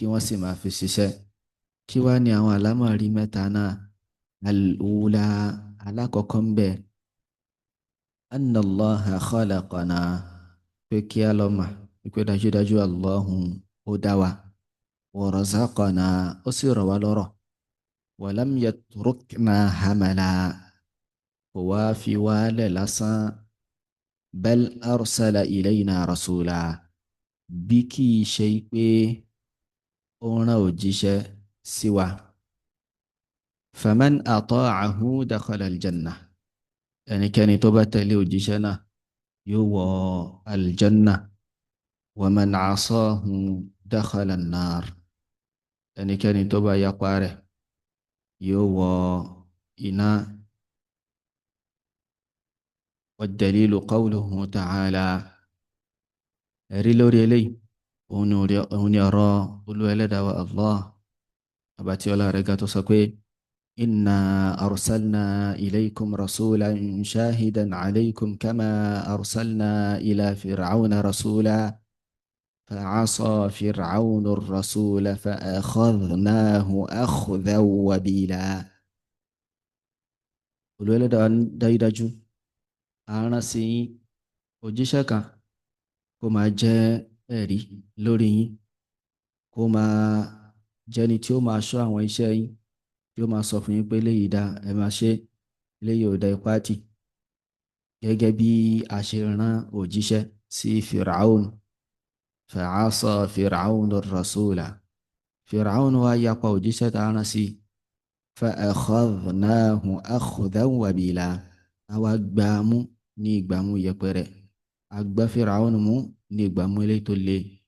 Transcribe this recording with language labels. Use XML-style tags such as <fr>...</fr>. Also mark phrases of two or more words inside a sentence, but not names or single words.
<yo>wọ́n sì máa fi ṣiṣẹ́ kí wá ní àwọn àlámọ̀rí mẹ́ta náà al-ula alákọ̀ọ́kọ́ ń bẹ</yo> <ar>أن الله خلقنا</ar> <yo>pé kí á lọ mà pé dájúdájú Allahun ó dá wa</yo> <ar>و رزقنا</ar> <yo>ó sì rọ̀ wá lọ́rọ̀ wa</yo> <ar>لم يتركنا هملا</ar> <yo>kò wá fi wálẹ̀ lásán</yo> <ar>بل أرسل إلينا رسولا</ar> <yo>bí kì í ṣe pé ó rán òjíṣẹ́ sí wa.</yo> <ar>فمن أطاعه دخل الجنة</ar> <yo>ẹnikẹ́ni tó bá tẹ̀lé òjíṣẹ́ náà yóò wọ aljanna</yo> <ar>و من عصاه دخل النار</ar> <yo>ẹnikẹ́ni tó bá yapa rẹ̀ yóò wọ iná.</yo> <ar>والدليل قوله تعالى</ar> <yo>ẹ̀rí lórí eléyìí òun ni ọ̀rọ̀ Olú Ẹlẹ́dàá wa Allah àbátí ọlá rẹ̀ ga tó sọ pé</yo> <ar>إنا أرسلنا إليكم رسولا شاهدا عليكم كما أرسلنا إلى فرعون رسولا فعصى فرعون الرسول فأخذناه أخذا وبيلا</ar> <yo>Olú Ẹlẹ́dàá dájúdájú àrán sí òjíṣẹ́ kan kó máa jẹ́ ẹ̀rí lórí yín kó máa jẹ́ni tí ó máa ṣọ́ àwọn iṣẹ́ yín tí ó máa sọ fún yín pé léyìí dá ẹ máa ṣe léyìí ò dá ipá tì gẹ́gẹ́ bí a ṣe rán òjíṣẹ́ sí Firaun</yo> <ar>فعصى فرعون الرسول</ar> <yo>Firaun wá yapa òjíṣẹ́ tá a rán sí</yo> <ar>فأخذناه أخذا وبيلا</ar> <yo>àwa gbàmú ní ìgbàmú yẹpẹrẹ àgbà Firaun mú ní ìgbàmú eléyìí tó le.</yo>